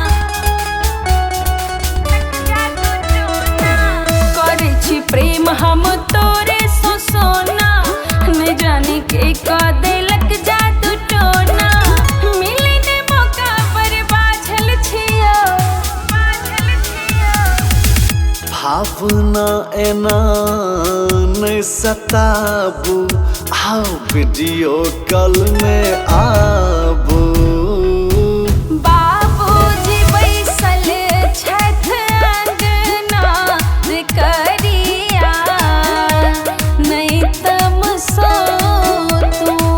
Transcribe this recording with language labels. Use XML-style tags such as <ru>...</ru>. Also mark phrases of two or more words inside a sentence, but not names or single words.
<mai>करे छी प्रेम हम तोरे सो सोना, न जाने के का देलक जादू टोना। मिले ने मौका पर बाझल छियो, भावना एना नहीं सताबू, आओ</mai> <en>video call</en> <mai>में आबू। बाबूजी बैसल छथ अंगना रे करिया, नहीं तमसो तू।</mai>